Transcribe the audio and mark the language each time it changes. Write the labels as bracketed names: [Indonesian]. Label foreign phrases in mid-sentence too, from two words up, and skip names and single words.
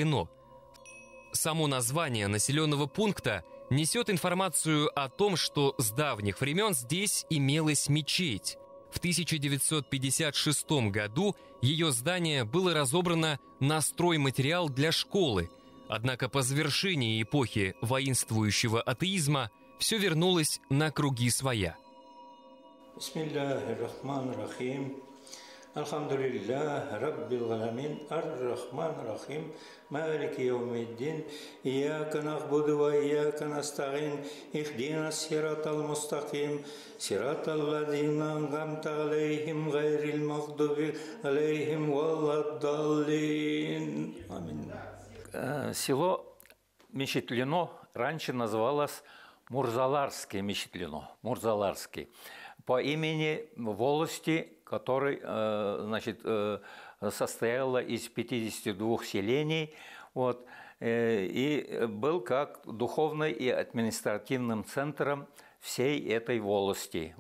[Russian] Само название населенного пункта несет информацию о том, что с давних времен здесь имелась мечеть. В 1956 году ее здание было разобрано на стройматериал для школы, однако по завершении эпохи воинствующего атеизма все вернулось на круги своя. [Arabic] الحمد لله رب العالمين الرحمن الرحيم مالك يوم الدين إياك نعبد وإياك نستعين اهدنا الصراط المستقيم صراط الذين أنعمت عليهم غير المغضوب عليهم ولا الضالين آمين. [Russian] Село Мечетлино раньше называлось Мурзаларское Мечетлино, Мурзаларский, по имени волости, который состояла из 52 селений, и был как духовным и административным центром всей этой волости.